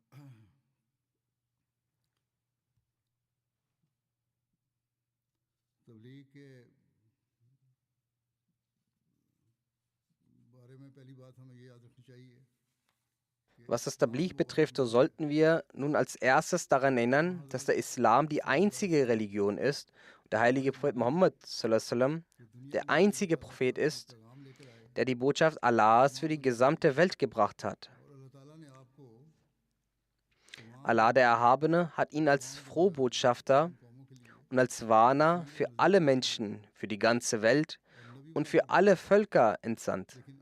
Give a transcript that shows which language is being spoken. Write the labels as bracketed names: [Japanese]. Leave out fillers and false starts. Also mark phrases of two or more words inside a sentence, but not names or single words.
[German] Was das Tabligh betrifft, so sollten wir nun als erstes daran erinnern, dass der Islam die einzige Religion ist und der heilige Prophet Muhammad [Arabic] صلى الله عليه وسلم [German] der einzige Prophet ist, der die Botschaft Allahs für die gesamte Welt gebracht hat. Allah der Erhabene hat ihn als Frohbotschafter und als Warner für alle Menschen, für die ganze Welt und für alle Völker entsandt.